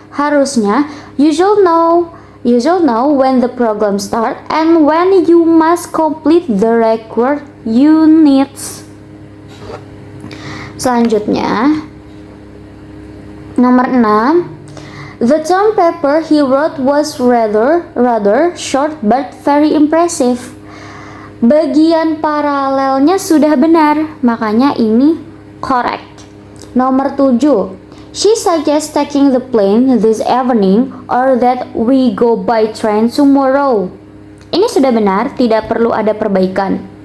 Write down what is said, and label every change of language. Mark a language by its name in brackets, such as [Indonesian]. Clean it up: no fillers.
[Indonesian] Harusnya [English] you should know when the program start and when you must complete the required units. [Indonesian] Selanjutnya, nomor 6, [English] the term paper he wrote was rather short but very impressive. [Indonesian] Bagian paralelnya sudah benar, makanya ini correct. Nomor 7, [English] she suggests taking the plane this evening or that we go by train tomorrow. [Indonesian] Ini sudah benar, tidak perlu ada perbaikan.